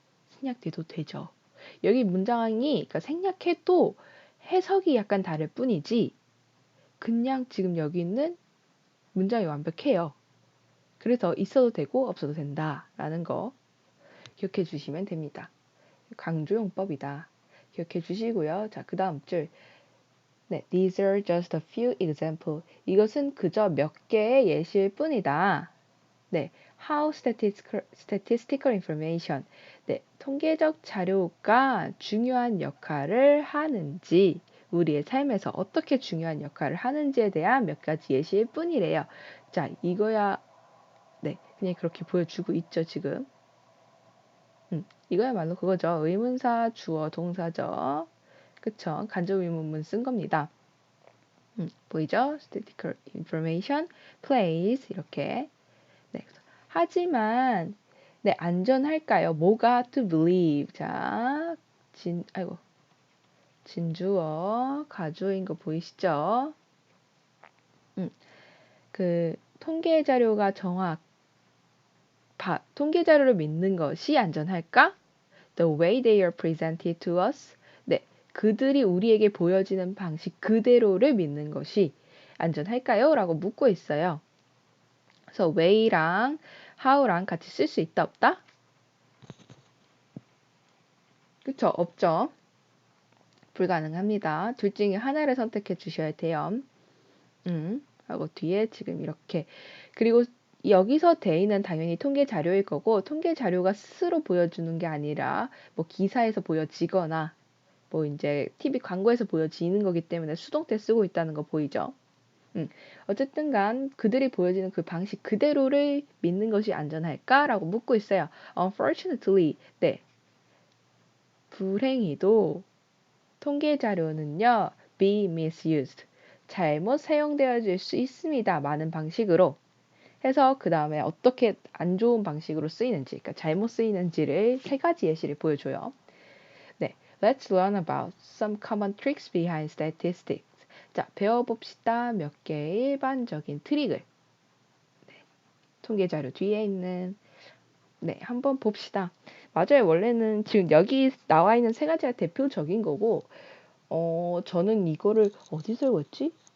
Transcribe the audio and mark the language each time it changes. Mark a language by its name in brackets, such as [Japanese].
[Korean] 생략돼도 되죠. 여기 문장이 그러니까 생략해도 해석이 약간 다를 뿐이지 그냥 지금 여기 있는 문장이 완벽해요. 그래서 있어도 되고 없어도 된다라는 거 기억해 주시면 됩니다. 강조용법이다. 기억해 주시고요. 자, 그 다음 줄. [English] 네, these are just a few examples. [Korean] 이것은 그저 몇 개의 예시일 뿐이다. [English] 네, how statistical information. [Korean] 네, 통계적 자료가 중요한 역할을 하는지, 우리의 삶에서 어떻게 중요한 역할을 하는지에 대한 몇 가지 예시일 뿐이래요. 자, 이거야, 네, 그냥 그렇게 보여주고 있죠, 지금. 이거야말로 그거죠. 의문사, 주어, 동사죠. 그쵸? 간접 의문문 쓴 겁니다. 보이죠? [English] statistical information, place [Korean] 이렇게. [English] 네. [Korean] 하지만 네, 안전할까요? 뭐가 [English] to believe. [Korean] 자, 진주어, 가주어인 거 보이시죠? 그 통계 자료가 통계 자료를 믿는 것이 안전할까? [English] The way they are presented to us. [Korean] 네, 그들이 우리에게 보여지는 방식 그대로를 믿는 것이 안전할까요? 라고 묻고 있어요. 그래서 way랑 how랑 같이 쓸 수 있다 없다? 그쵸? 없죠. 불가능합니다. 둘 중에 하나를 선택해 주셔야 돼요. 하고 뒤에 지금 이렇게. 그리고 여기서 대의는 당연히 통계 자료일 거고, 통계 자료가 스스로 보여주는 게 아니라 뭐 기사에서 보여지거나 뭐 이제 TV 광고에서 보여지는 거기 때문에 수동태 쓰고 있다는 거 보이죠? 어쨌든 간 그들이 보여지는 그 방식 그대로를 믿는 것이 안전할까라고 묻고 있어요. [English] Unfortunately, 네. [Korean] 불행히도 통계 자료는요, [English] be misused. [Korean] 잘못 사용되어질 수 있습니다. 많은 방식으로. 해서 그 다음에 어떻게 안 좋은 방식으로 쓰이는지, 그러니까 잘못 쓰이는지를 세 가지 예시를 보여줘요. [English] 네, let's learn about some common tricks behind statistics. [Korean] 자, 배워봅시다. 몇 개의 일반적인 트릭을. 네, 통계 자료 뒤에 있는 네, 한번 봅시다. 맞아요. 원래는 지금 여기 나와 있는 세 가지가 대표적인 거고, 저는 이거를 어디서 읽었지?